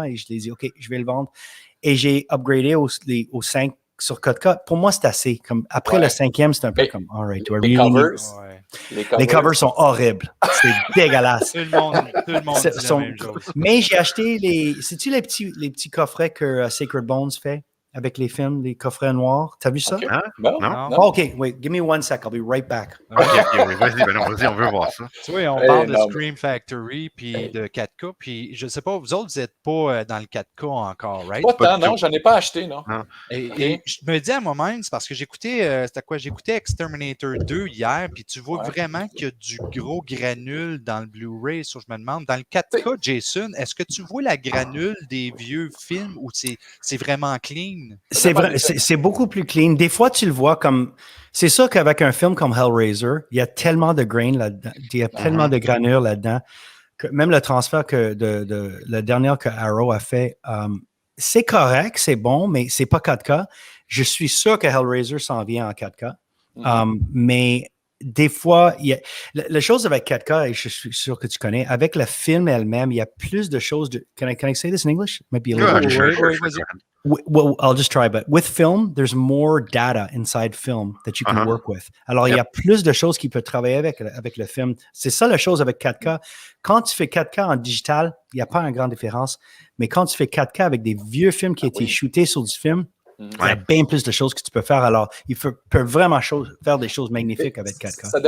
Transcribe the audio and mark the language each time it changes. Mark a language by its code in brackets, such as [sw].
[fr] Et je lui ai dit, OK, je vais le vendre. Et j'ai upgradé aux 5 sur 4K. Pour moi, c'est assez. Comme, après le 5e, c'est un peu comme, [en] all right, do I really need... [fr] Les covers sont horribles. C'est dégueulasse. Tout le monde dit la même chose. Mais j'ai acheté c'est-tu les petits coffrets que Sacred Bones fait avec les films, les coffrets noirs? T'as vu ça? Okay. Non. [en] OK, wait, give me 1 sec. I'll be right back. [fr] OK, vas-y, on veut voir ça. Tu vois, on parle de Scream Factory puis de 4K, puis je sais pas, vous autres, vous n'êtes pas dans le 4K encore, right? Pas tant, non, j'en ai pas acheté, non. Et je me dis à moi-même, c'est parce que j'écoutais Exterminator 2 hier, puis tu vois vraiment qu'il y a du gros granule dans le Blu-ray, ça je me demande. Dans le 4K, Jason, est-ce que tu vois la granule des vieux films ou c'est vraiment clean? C'est vrai, c'est beaucoup plus clean. Des fois, tu le vois comme... C'est sûr qu'avec un film comme Hellraiser, il y a tellement de grains là-dedans, il y a tellement de granures là-dedans, que même le transfert de la dernière que Arrow a fait, c'est correct, c'est bon, mais c'est pas 4K. Je suis sûr que Hellraiser s'en vient en 4K. Mais des fois, la chose avec 4K, et je suis sûr que tu connais, avec le film elle-même, il y a plus de choses de... [en] Can I say this in English? Might be a little... Sure. Well, I'll just try, but with film, there's more data inside film that you can work with. [fr] Alors, il y a plus de choses qu'il peut travailler avec le film. C'est ça la chose avec 4K. Quand tu fais 4K en digital, il n'y a pas une grande différence. Mais quand tu fais 4K avec des vieux films qui ont été shootés sur du film, il y a bien plus de choses que tu peux faire. Alors, il peut vraiment faire des choses magnifiques avec 4K.